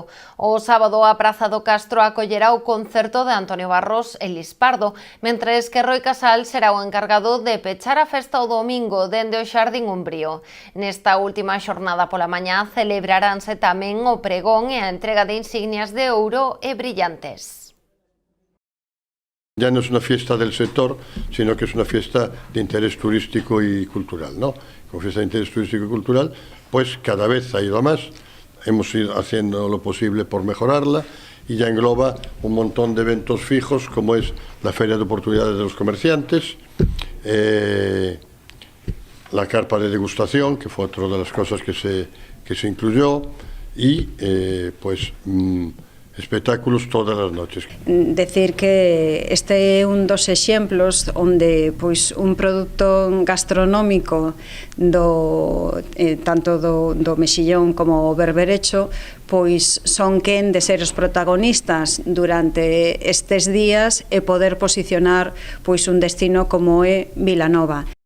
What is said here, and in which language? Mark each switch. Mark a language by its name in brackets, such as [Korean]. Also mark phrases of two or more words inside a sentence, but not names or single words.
[Galician] O sábado a Praza do Castro acollerá o concerto de Antonio Barros e Lis Pardo, mentres que Roi Casal será o encargado de pechar a festa o domingo dende o Xardín Umbrío. Nesta última xornada pola mañá celebraránse tamén o pregón e a entrega de insignias de ouro e brillantes. [Spanish] Ya no es una fiesta del sector, sino que es una fiesta de interés turístico y cultural, ¿no? Como fiesta de interés turístico y cultural, pues cada vez ha ido a más, hemos ido haciendo lo posible por mejorarla y ya engloba un montón de eventos fijos como es la Feria de Oportunidades de los Comerciantes, la carpa de degustación, que fue otra de las cosas que se incluyó, y pues espectáculos todas as noches. [Galician] Decir que este é un dos exemplos onde pois un produto gastronómico tanto do mexillón como o berberecho pois son quen de ser os protagonistas durante estes días e poder posicionar pois un destino como é Vilanova.